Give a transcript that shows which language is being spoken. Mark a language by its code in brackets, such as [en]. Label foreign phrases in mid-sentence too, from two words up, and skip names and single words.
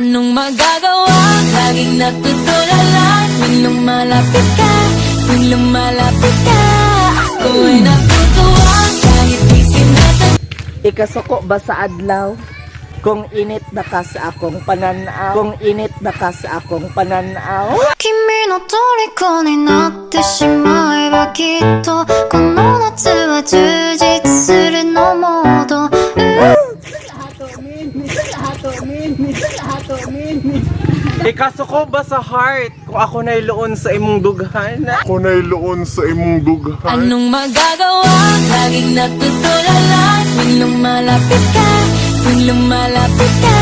[tl] Anong magagawa? Laging natutulala tuwing lumalapit ka, tuwing lumalapit ka. Ako'y natutuwa kahit di sinasabi. [ceb] Ikasuko ba sa adlaw? Kung init na ka sa akong pananaw? [ja] 君の虜になってしまえばきっとこの夏は充実するのモード。 [ceb] Ikasuko ba sa heart kung ako nailoon sa imong dughan? [tl] Anong magagawa? Laging natutulala tuwing lumalapit ka, tuwing lumalapit ka.